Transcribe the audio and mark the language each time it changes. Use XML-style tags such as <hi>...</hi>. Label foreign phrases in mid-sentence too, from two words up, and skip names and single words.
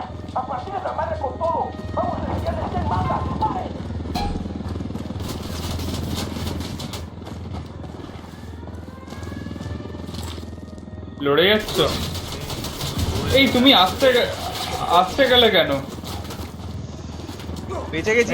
<es>A partir de la madre con todo. Vamos a enseñarles quién manda. ¡Disparen!</es> <bn>লড়ে যাচ্ছ? এই তুমি আসতে গেলে কেন? বেঁচে গেছি।</bn>